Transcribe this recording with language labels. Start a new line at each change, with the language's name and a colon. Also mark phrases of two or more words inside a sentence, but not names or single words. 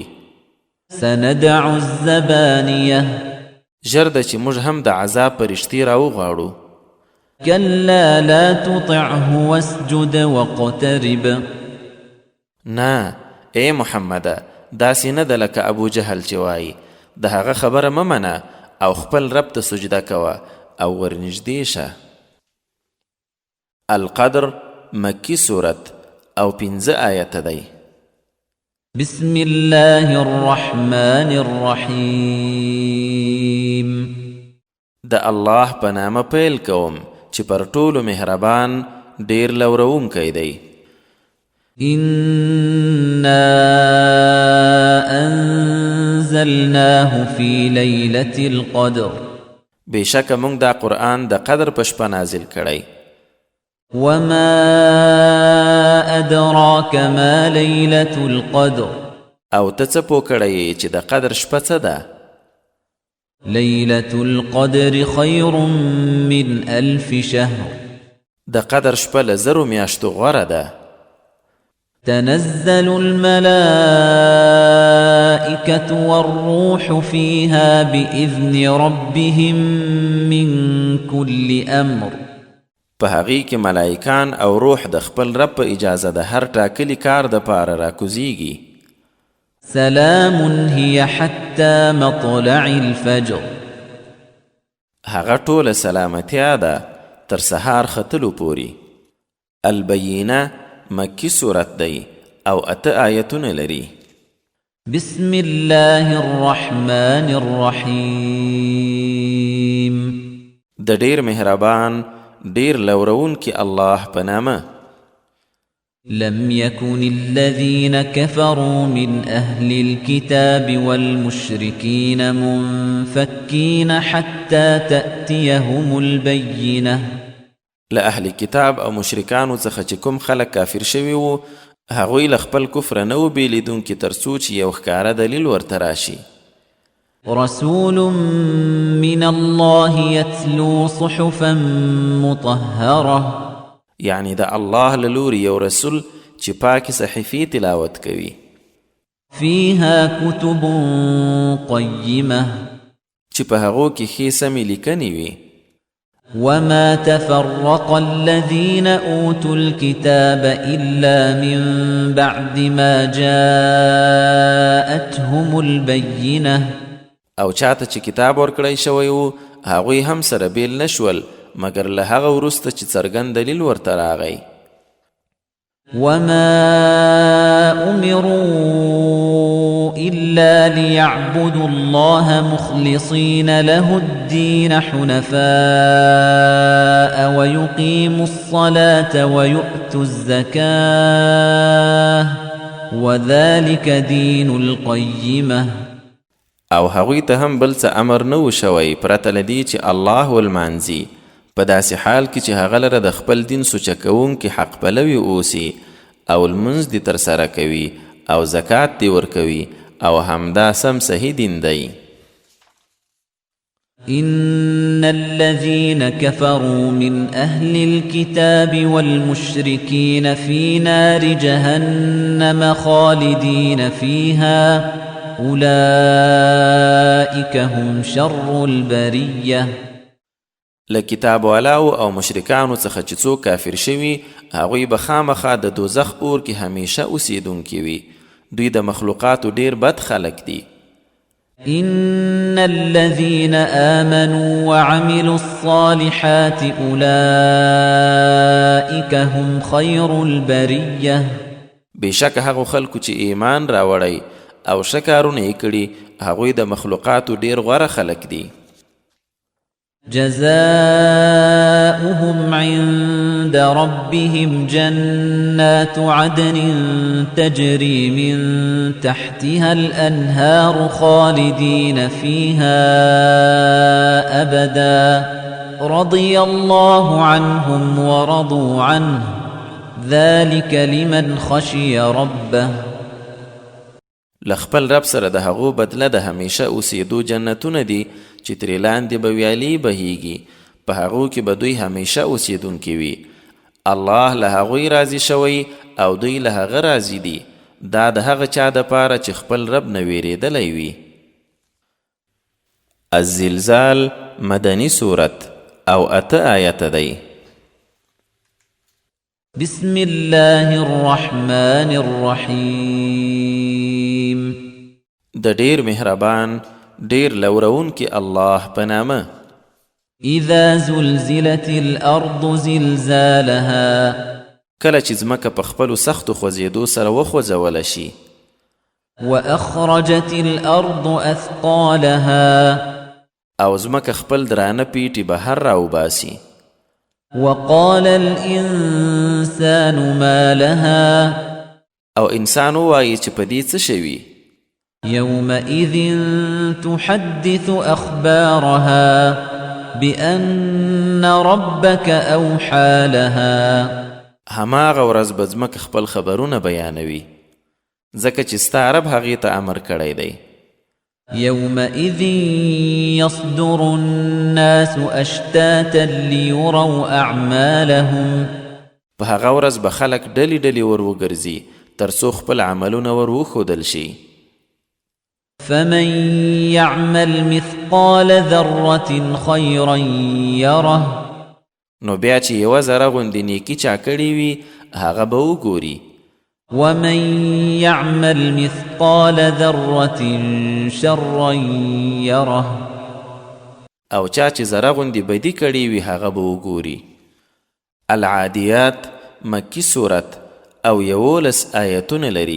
Arabic: سندع الزبانية
Pashto: ژر ده چې موږ هم د عذاب پرښتې راوغواړو.
Arabic: كلا لا تطعه واسجد واقترب.
Pashto: نه ای محمده داسې نه ده لکه ابو جهل چې وایي د هغه خبره مه منه او خپل رب ته سجده کوه او ورنږدې شه. القدر مکی صورت او 15 آیته دی.
Arabic: بسم الله الرحمن الرحیم.
Pashto: د الله په نامه پیل کوم چې پر ټولو مهربان ډیر لورونکی دی.
Arabic: إنا أنزلناه في ليلة القدر.
Pashto: بشک موږ دا قرآن د قدر په شپه نازل کړی.
Arabic: وما أدراك ما ليلة القدر.
Pashto: او ته څه پوه کړی چې د قدر شپه څه ده؟
Arabic: ليلة القدر خير من 1000 شهر.
Pashto: د قدر شپه له 1000 میاشتو غوره ده.
Arabic: تنزل الملائكة والروح فيها بإذن ربهم من كل أمر.
Pashto: په هغې کې ملائکان او روح د خپل رب په اجازه د هر ټاکلي کار د پاره راکوزیږي.
Arabic: سلام هي حتى مطلع الفجر.
Pashto: هغه ټوله سلامتیا ده تر سهار ختلو پوري. البینه مکی صورت دی او 8 آیتونه لري.
Arabic: بسم الله الرحمن الرحیم.
Pashto: د ډیر مهربان ډیر لورون کی الله په نامه.
Arabic: لم يكن الذين كفروا من أهل الكتاب والمشركين منفكين حتى تأتيهم البينة.
Pashto: له اهل کتاب او مشرکانو څخه چې کوم خلک کافر شوي وو هغوی له خپل کفر نه و بیلیدونکي تر څو چې یو ښکاره دلیل ورته راشي.
Arabic: رسول من الله يتلو صحفا مطهرة.
Pashto: یعنی د الله له لوري یو رسول چې پاکې صحیفې تلاوت کوي.
Arabic: فيها كتب قيمة.
Pashto: چې په هغو کې ښې سمې لیکنې وي.
Arabic: وما تفرق الذين أوتوا الكتاب إلا من بعد ما جاءتهم البينة.
Pashto: او چاته چې کتاب ورکړی شوی وو هغوی هم سره بیل نشول مګر له هغه وروسته چې څرګند دلیل ورته راغی.
Arabic: وما أمروا إلا ليعبدوا الله مخلصين له الدين حنفاء ويقيموا الصلاة ويؤتوا الزكاة وذلك دين القيمة
Pashto: او هغوی ته هم بل څه امر نه و شوی پرته له دې چې الله ولمانځي په داسې حال کې چې هغه لره د خپل دین سوچه کوونکي حق پلوي اوسي او لمونځ دې ترسره کوي او زکات دې ورکوي او همدا سم صحیح دین دی.
Arabic: إن الذين كفروا من أهل الكتاب والمشركين في نار جهنم خالدين فيها أولئك هم شر البرية.
Pashto: لکتاب والاو او مشرکانو څخه چې څوک کافر شوي هغوی به خامخا د دوزخ اور کې همیشه اوسیدونکي وي. دوی د مخلوقاتو ډیر بد خلک دي.
Arabic: إن الذين آمنوا وعملوا الصالحات أولئك هم خير البرية.
Pashto: بشک هغه خلکو چې ایمان راوړی او ښه کارونه یې کړي هغوی د مخلوقاتو ډیر غوره خلک دي.
Arabic: جزاؤهم عند ربهم جنات عدن تجري من تحتها الأنهار خالدين فيها أبدا رضي الله عنهم ورضوا عنه ذلك لمن خشي ربه.
Pashto: لخپل رب سره د هغو بدله د همیشه اوسېدو جنتونه دي چې ترې لاندې به ویالې بهیږي په هغو کې به دوی همیشه اوسېدونکي وي. الله له هغوی راضي شوی او دوی له هغه راضي دي. دا د هغه چا دپاره چې خپل رب نه ویرېدلی وي. الزلزال مدني سورت او 8 آیته دی.
Arabic: بسم الله الرحمن الرحیم.
Pashto: د ډیر مهربان ډیر لورون کې الله په نامه.
Arabic: اذا زلزلت الارض زلزالها
Pashto: کله چې ځمکه په خپلو سختو خوځېدو سره وخوځوله شي.
Arabic: واخرجت الارض اثقالها
Pashto: او ځمکه خپل درانه پیټي بهر راوباسي.
Arabic: وقال الانسان ما لها
Pashto: او انسان وایي چې په دې څه شوي.
Arabic: يومئذ تحدث أخبارها بأن ربك أوحى لها.
Pashto: هماغه ورځ به ځمکه خپل خبرونه بیانوي ځکه چې ستا رب هغې ته امر کړی دی.
Arabic: يومئذ يصدر الناس أشتاتا ليروا أعمالهم.
Pashto: په هغه ورځ به خلک ډلې ډلې ور وګرځي تر څو خپل عملونه ور وښودل شي.
Arabic: فمن يعمل مثقال ذرة خيرا يره.
Pashto: نو بیا چې یوه ذره غوندې نیکي چا کړې وي هغه به وګوري.
Arabic: ومن يعمل مثقال ذرة شرا يره.
Pashto: او چا چې ذره غوندې بدي کړې وي هغه به وګوري. العادیات مکی سورت او 11 آیتونه لري.